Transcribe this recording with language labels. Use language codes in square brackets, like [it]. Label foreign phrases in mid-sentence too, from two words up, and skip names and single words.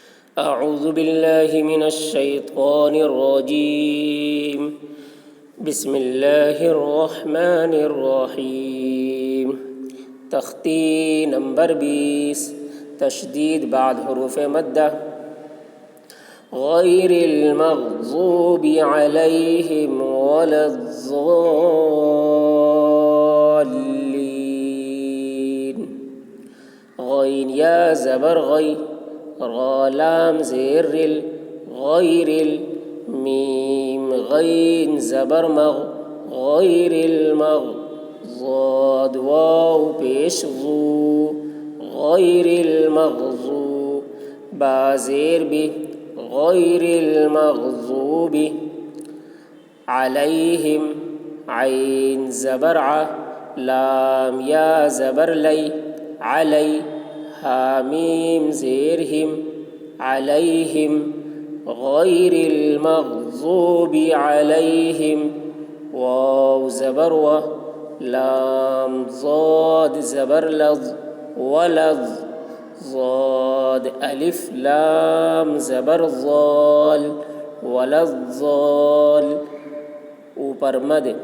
[ar] أعوذ بالله من الشيطان الرجيم. بسم الله الرحمن الرحیم. [ur] تختی نمبر 20. تشدید بعد حروف مدہ. [ar] غیر المغضوب علیہم ولا الضالین. [ur] غین یا زبر غی، را لام زیر رل، غیر میم غین زبر مغ، [ar] غیر المغ، [ur] ضاد واو پیش ضو، [ar] غیر المغضو، [ur] با زیر بی، [ar] غیر المغضوب، [ur] علیہم عین زبر ع، لام یا زبر لی، علی، حامیم زیر ہم، علیہم، [ar] غیر المغضوب علیہم، [ur] واو زبر و، لام ضاد زبر لظ، ولظ، ضاد الف لام زبر ضال، ولظال، اوپر مد،